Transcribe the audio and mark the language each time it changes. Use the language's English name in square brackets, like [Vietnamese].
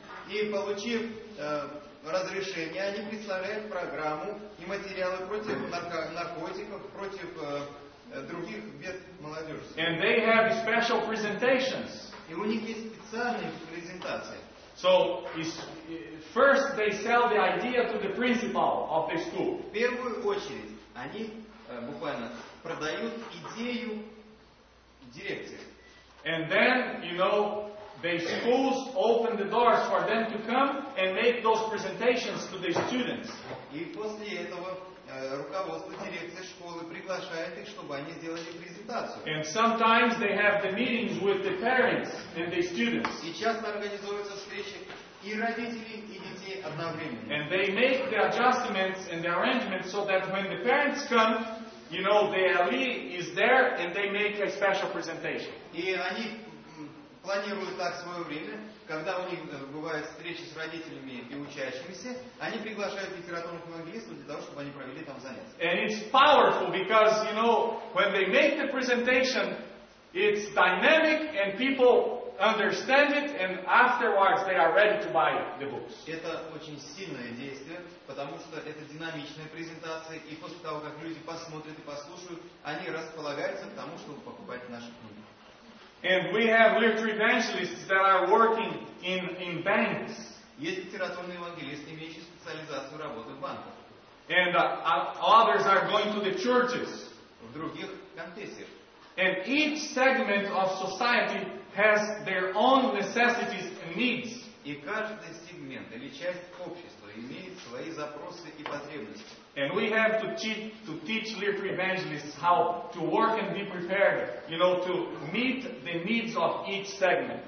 [Russian] И получив разрешение, они представляют программу и материалы против наркотиков, против других бед молодежи. [English] And they have special presentations. [Russian] И у них есть специальные презентации. [English] So, first they sell the idea to the principal of the school. [Russian] В первую очередь они буквально продают идею дирекции. [English] And then, the schools open the doors for them to come and make those presentations to the students. [Russian] И после этого руководство дирекции школы приглашает их, чтобы они сделали презентацию. [English] And sometimes they have the meetings with the parents and the students. [Russian] И часто организуются встречи и родителей, и детей одновременно. [English] And they make the adjustments and the arrangements so that when the parents come, the LE is there and they make a special presentation. [Russian] И они планируют так свое время, когда у них бывают встречи с родителями и учащимися, они приглашают литературных евангелистов для того, чтобы они провели там занятия. [English] And it's powerful because, when they make the presentation, it's dynamic and people understand it and afterwards they are ready to buy the books. [Russian] Это очень сильное действие, потому что это динамичная презентация, и после того, как люди посмотрят и послушают, они располагаются к тому, чтобы покупать наши книги. [English] And we have literature evangelists that are working in banks. [Russian] Есть литературные евангелисты, имеющие специализацию работы в банках. [English] And others are going to the churches. [Russian] В других конфессиях. [English] And each segment of society has their own necessities and needs. [Russian] И каждый сегмент или часть общества имеет свои запросы и потребности. [English] And we have to teach literature evangelists how to work and be prepared, to meet the needs of each segment.